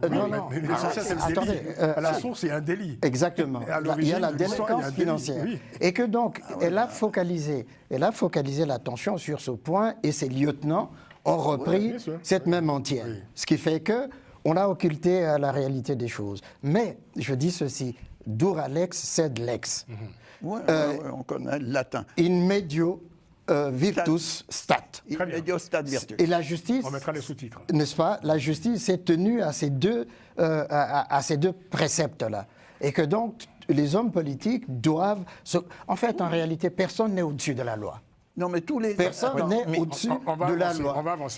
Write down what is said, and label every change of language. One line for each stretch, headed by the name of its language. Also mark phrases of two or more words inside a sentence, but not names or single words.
French: Non, mais l'essentiel, c'est le délit. À la source, c'est un délit. Exactement. Il y a la délinquance financière. Oui. Et que donc, elle a focalisé l'attention sur ce point, et ses lieutenants ont repris cette même entière. Oui. Ce qui fait que on a occulté la réalité des choses. Mais je dis ceci,
Latin: dura lex sed lex.
French: Ouais, on connaît le latin.
Latin: In medio virtus stat. In medio stat virtus.
French: Et la justice, On mettra les sous-titres. n'est-ce pas? La justice s'est tenue à ces deux préceptes-là. Et que donc, les hommes politiques doivent... En fait, en réalité, personne n'est au-dessus de la loi. Non, mais tous les... Personne n'est au-dessus on va de la avancer, loi. on va avancer. En